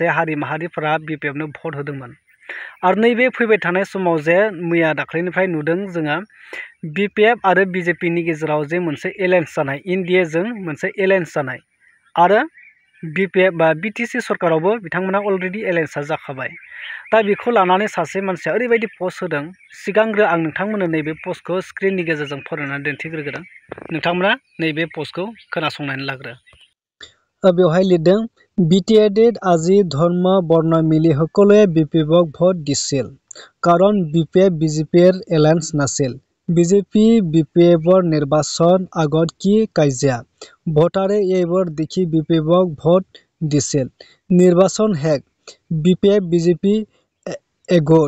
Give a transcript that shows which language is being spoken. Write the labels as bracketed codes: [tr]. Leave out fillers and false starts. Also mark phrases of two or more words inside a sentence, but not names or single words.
[brx] हारि माहारिफोरा BPF नो भट होदोंमोन आरो नैबे फैबाय थानाय समाव जे मैया दाख्लैनिफ्राय नुदों जोङो BPF आरो BJP नि गेजेराव जे मोनसे एलायन्स जानाय इन्डियाजों मोनसे एलायन्स जानाय आरो BPF बा BTC सरकारावबो बिथांमोना [en] already alliance [brx] जाखाबाय दा बेखौ लानानै सासे मानसिया ओरैबायदि पस्ट होदों सिगांग्रो आं नोंथांमोननो नैबे पस्टखौ स्क्रिननि गेजेरजों फरायनानै दिन्थिग्रोदों नोंथांमोना नैबे पस्टखौ खोनासंनानै लाग्रो बेवहाय लिरदों [as] BTAD আজি ধৰ্ম বৰ্ণ মিলি সকলোৱে BPFক ভোট দিছিল কাৰণ BPF BJPৰ এলায়েন্স নাছিল BJP BPFৰ নিৰ্বাচন আগত কি কাজিয়া ভোটাৰে এইবোৰ দেখি BPFক ভোট দিছিল নিৰ্বাচন শেষ BPF BJP এগোট